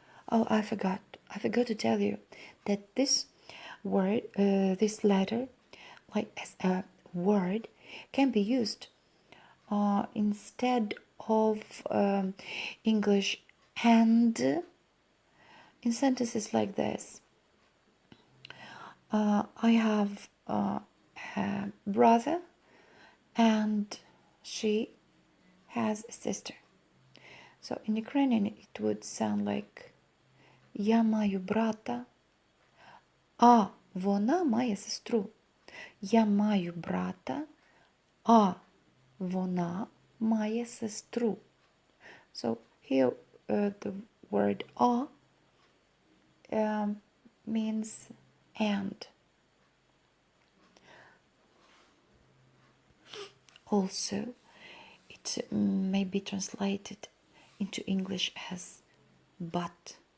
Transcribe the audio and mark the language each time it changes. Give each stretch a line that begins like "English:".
English: Oh, I forgot to tell you that this word, this letter, like as a word, can be used instead of English and in sentences like this. I have a brother and she has a sister. So in Ukrainian it would sound like
Ukrainian: Я маю брата, а вона має сестру. Я маю брата, а вона має сестру.
English: So here the word a means and. Also, it may be translated into English as but.